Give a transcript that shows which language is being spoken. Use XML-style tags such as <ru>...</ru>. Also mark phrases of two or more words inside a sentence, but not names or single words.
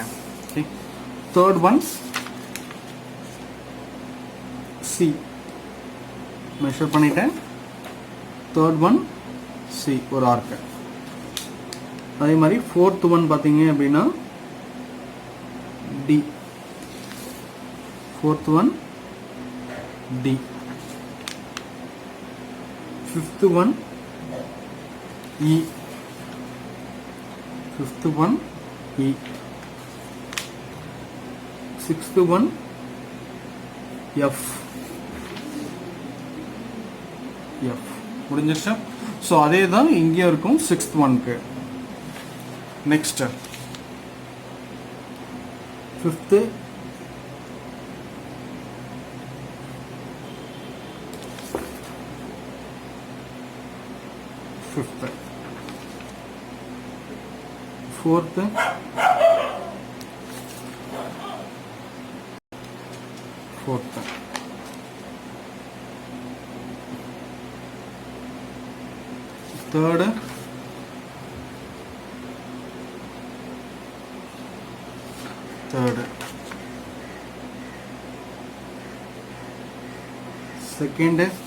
<en>okay, third one C measure</en> <ta>பண்ணிட்டேன்.</ta> <en>third one C</en> <ta>ஒரு ஆர்க்கு. அதே மாதிரி</ta> <en>fourth one</en> <ta>பார்த்தீங்க அப்படின்னா டி.</ta> <en>fourth one D. fifth one E. Fifth one E. Sixth one F.</en> <ta>F முடிஞ்சிருச்சா? ஸோ அதே தான் இங்கேயும் இருக்கும்</ta> <en>sixth one. next fifth fifth. fourth fourth third third second</en>